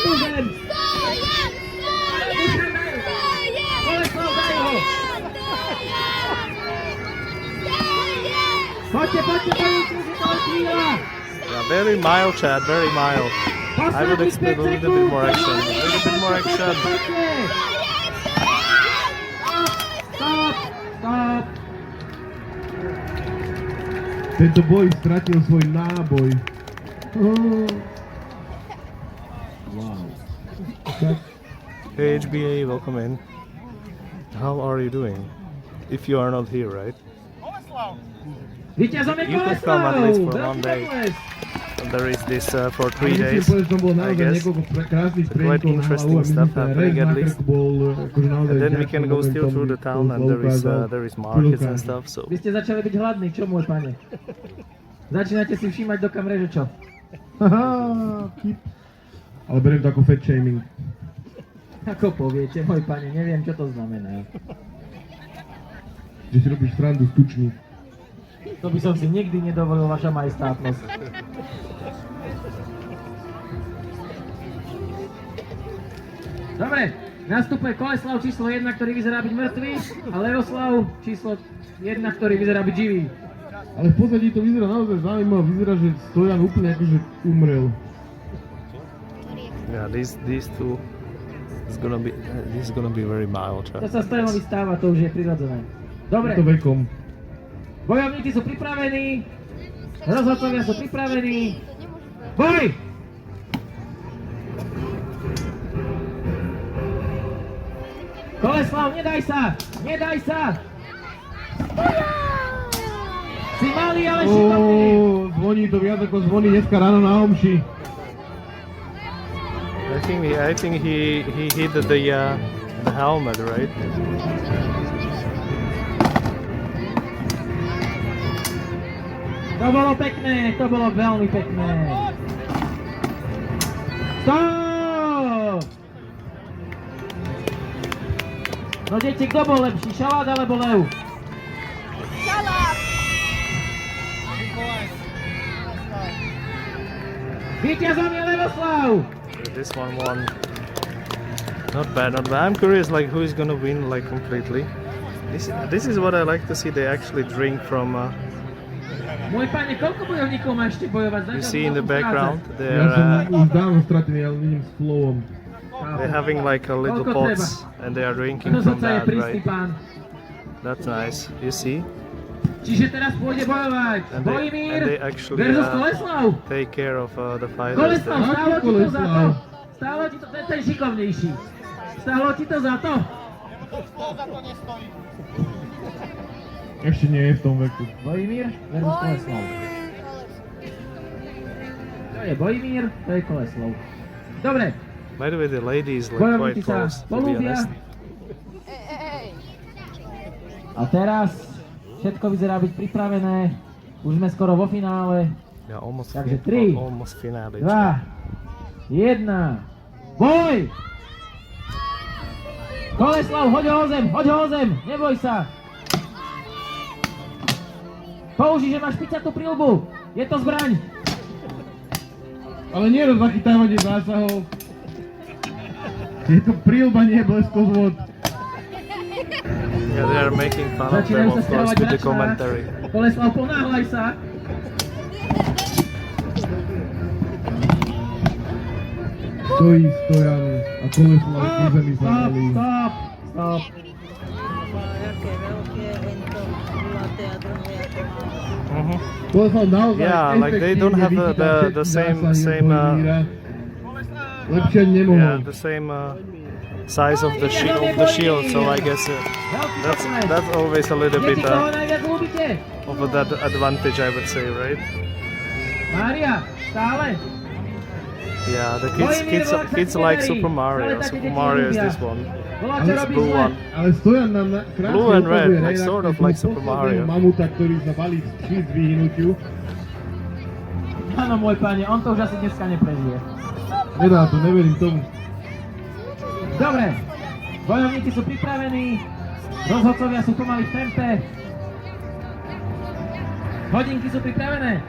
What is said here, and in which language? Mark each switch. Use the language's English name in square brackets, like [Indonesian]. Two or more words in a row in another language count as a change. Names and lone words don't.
[English] Yeah, very mild chat, very mild. I would expect a little bit more action. A little bit more action. Stop! [Slovak] Tento boj stratil svoj náboj. [English] Wow. Hey HBA, welcome in. How are you doing? If you are not here, right? You could come at least for one day. There is this for 3 days, I guess. Quite interesting stuff happening at least. And then we can go still through the town and there is markets and stuff. So. [Slovak] Vy ste začali byť hladní, čo môj pane? Začínate si všímať do kamery, že čo? Ale beriem to ako [English] fat shaming. [Slovak] Ako poviete, môj pane, neviem, čo to znamená. Že si robíš srandu z tučník. To by som si nikdy nedovolil, vaša majestátnosť. Dobre, nastupuje Koleslav číslo 1, ktorý vyzerá byť mŕtvý, a Leoslav číslo 1, ktorý vyzerá byť živý. Ale v pozadí to vyzerá naozaj zaujímavé, vyzerá, že Stojan úplne akože umrel. [English] Yeah, these two this is gonna be very mild. [Slovak] To sa Stojanovi stáva, to už je prirodzené. Dobre. Je to vekom. Bojovníci sú pripravení, rozhodcovia sú pripravení. Boj! Koleslav, nedaj sa! Nedaj sa! Si malý, ale šikovný! Zvoní to viac ako zvoní dneska ráno na omši. [English] I think he hit the helmet, right? [Slovak] To bolo pekné, to bolo veľmi pekné. Stop! No deti, kto bol lepší, Šalát alebo Lev? Šalát! Víťazom je Levoslav! [English] This one won. Not bad, not bad. I'm curious, like, who is gonna win, like, completely. This is what I like to see. They actually drink from. [Slovak] Môj pane, koľko bojovníkov má ešte bojovať? [English] You see in the background, [Slovak] Ja som už dávno stratený, ale vidím s flowom. [English] they're having like a little pots and they are drinking from that, right? That's nice. You see? [Slovak] Čiže teraz pôjde bojovať Bojimír [English] and they actually [Slovak] versus Koleslav. [English] take care of the fighters. [Slovak] Koleslav, [English] There. [Slovak] stálo ti to za to? Stálo ti to, ten šikovnejší. Stálo ti to za to? Ešte nie je v tom veku. Bojimír versus Koleslav. To je Bojimír, to je Koleslav. Dobre. [English] By the way, the lady is like quite close, to be honest. [Slovak] A teraz všetko vyzerá byť pripravené. Už sme skoro vo finále. [English] Yeah, almost. [Slovak] Takže 3, [English] almost finale. [Slovak] 2, 1. Boj! Koleslav, hoď ho o zem, neboj sa. Použij, že máš špicatú prilbu. Je to zbraň. Ale nie do zachytávania zásahov. Je to prilba, nie bleskozvod. [English] Yeah, they are making fun of them, of course, with the commentary. [Slovak] Koleslav, ponáhľaj sa. Stojí Stojan a Koleslav ku zemi zahalí. Stop. Koleslav naozaj [English] Yeah, like they don't have the same [Slovak] lepšie nemohol. [English] yeah, the same size of the shield, so I guess that's always a little bit [Slovak] Koho najviac ľúbite? of that advantage, I would say, right? Mária, stále. [English] Yeah, the kids like Super Mario. Super Mario is this one. [Slovak] Volá, čo [English] This [Slovak] robíš [English] blue [Slovak] zle. [English] one. [Slovak] Ale Stojan nám krásne [English] Blue and red, [Slovak] ukazuje, [English] like [Slovak] hej, [English] sort of [Slovak] takého [English] like Super Mario. [Slovak] mamuta, ktorý sa balí z vyhnutiu. Áno, môj pane, on to už asi dneska neprežije. Nedá to, neverím tomu. Dobre, bojovníci sú pripravení, rozhodcovia sú pomaly v tempe. Hodinky sú pripravené.